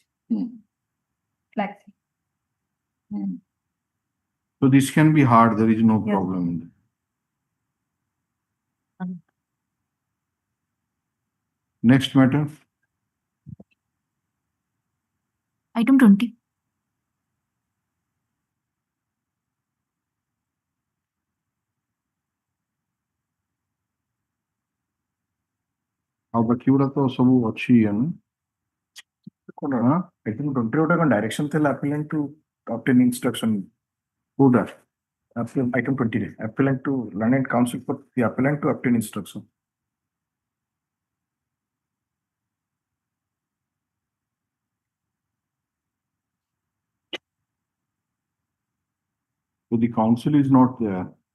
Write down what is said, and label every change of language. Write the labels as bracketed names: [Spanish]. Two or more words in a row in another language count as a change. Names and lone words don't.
[English] Flag C. So this can be hard, there is no problem in that. Next matter. Item 20. [Odia] ଆଉ ବାକି ଗୁଡା ତ ସବୁ ଅଛି [English] Item 20 [Odia] ଗୋଟେ କଣ [English] direction ଥିଲା appellant to obtain instruction. [Odia] କୋଉଟା? [English] Item 20 ରେ appellant to learned counsel for the appellant to obtain instruction. So the counsel is not there.